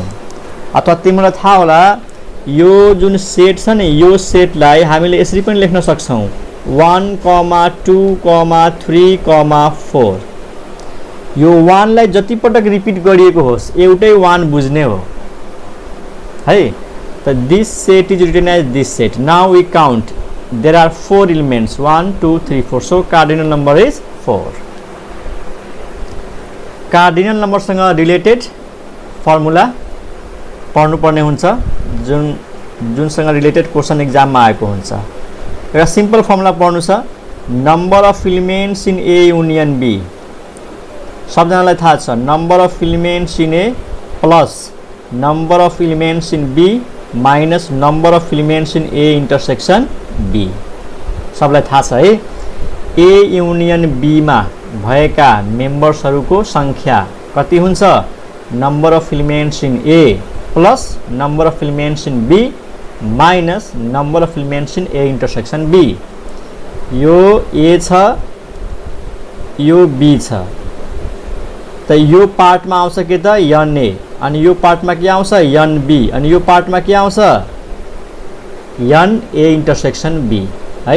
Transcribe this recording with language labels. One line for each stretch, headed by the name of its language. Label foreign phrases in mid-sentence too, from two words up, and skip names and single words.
Nepali: अथवा तिमीलाई थाहा होला, यो जुन सेट छ नि, यो सेटलाई हामीले यसरी पनि लेख्न सक्छौँ, 1, 2, 3, 4। यो 1 लाई जति पटक रिपिट गरिएको होस्, एउटै 1 बुझ्ने हो है।
English: So this set is written as this set. Now we count. There are 4 elements, 1 2 3 4. So cardinal number is 4. Cardinal number
Nepali: सँग रिलेटेड फर्मुला पढ्नु पर्ने हुन्छ, जुनसँग रिलेटेड क्वेशन एक्जाममा आएको हुन्छ। एउटा सिम्पल फर्मुला पढ्नु छ,
English: number of elements in A union B.
Nepali: सबजनालाई थाहा छ,
English: number of elements in A plus number of elements in B minus number of elements in A intersection B.
Nepali: सबलाई थाहा छ है।
English: A union B
Nepali: मा भएका मेम्बर्सहरूको संख्या कति हुन्छ?
English: number of elements in A plus number of elements in B minus number of elements in A intersection B.
Nepali: यो ए छ, यो बी छ, त यो पार्टमा आउँछ के त?
English: n A.
Nepali: अनि यो पार्टमा के आउँछ?
English: n B.
Nepali: अनि यो पार्टमा के आउँछ?
English: n A intersection B है।